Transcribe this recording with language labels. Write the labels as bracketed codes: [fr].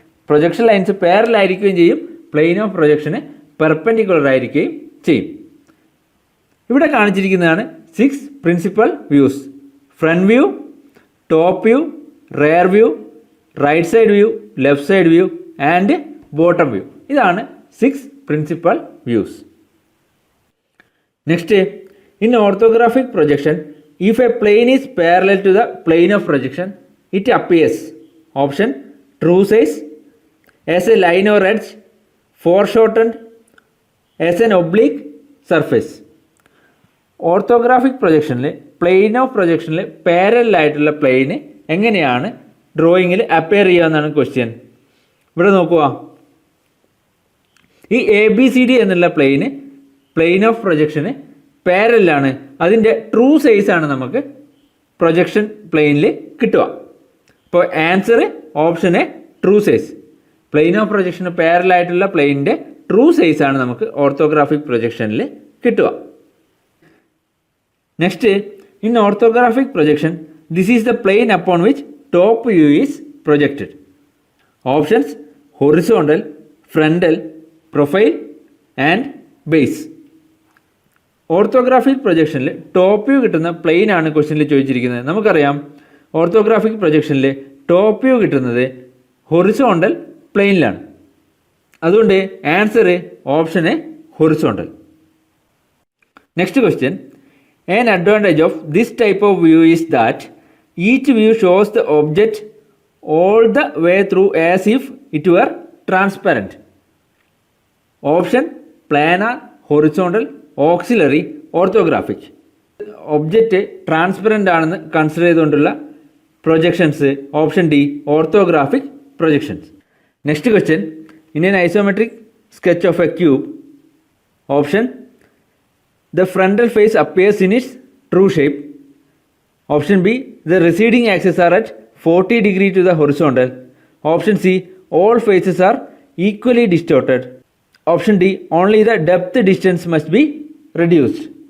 [ml] Projection lines പാരലായിരിക്കുകയും ചെയ്യും, plain of projection perpendicular ആയിരിക്കുകയും ചെയ്യും. ഇവിടെ കാണിച്ചിരിക്കുന്നതാണ് [en] 6 principal views: front view, top view, rear view, right side view, left side view and bottom view. ഇതാണ് 6 principal views. Next, In orthographic projection, if a plane is parallel to the plane of projection, it appears option true size, as a line or edge, foreshortened, as an oblique surface. [ml] Orthographic പ്രൊജക്ഷനിൽ plain of പ്രൊജക്ഷനിൽ parallel ആയിട്ടുള്ള പ്ലെയിന് എങ്ങനെയാണ് ഡ്രോയിങ്ങിൽ appear ചെയ്യുക എന്നാണ് question. ഇവിടെ നോക്കുക, ഈ ABCD എന്നുള്ള plain of പ്രൊജക്ഷന് പാരലാണ്. അതിൻ്റെ true സൈസാണ് നമുക്ക് പ്രൊജക്ഷൻ പ്ലെയിനിൽ കിട്ടുക. അപ്പോൾ [en] Answer option A true size. [ml] Plain of projection പാരലായിട്ടുള്ള പ്ലെയിനിൻ്റെ true സൈസാണ് നമുക്ക് ഓർത്തോഗ്രാഫിക് പ്രൊജക്ഷനിൽ കിട്ടുക. [en] Next, in orthographic projection this is the plane upon which top view is projected. Options horizontal, frontal, profile and base. [ml] Orthographic പ്രൊജക്ഷനിൽ top view കിട്ടുന്ന plain ആണ് ക്വസ്റ്റ്യനിൽ ചോദിച്ചിരിക്കുന്നത്. നമുക്കറിയാം orthographic പ്രൊജക്ഷനിൽ top view കിട്ടുന്നത് horizontal പ്ലെയിനിലാണ്. [en] അതുകൊണ്ട് answer option A horizontal. Next question, an advantage of this type of view is that each view shows the object all the way through as if it were transparent. Option planar, horizontal, auxiliary, orthographic. [ml] Object transparent ആണെന്ന് consider ചെയ്തുകൊണ്ടുള്ള projections [en] Option D orthographic projections. Next question, in an isometric sketch of a cube, option the frontal face appears in its true shape. Option B, the receding axes are at 40 degree to the horizontal. Option C, all faces are equally distorted. Option D, only the depth distance must be reduced.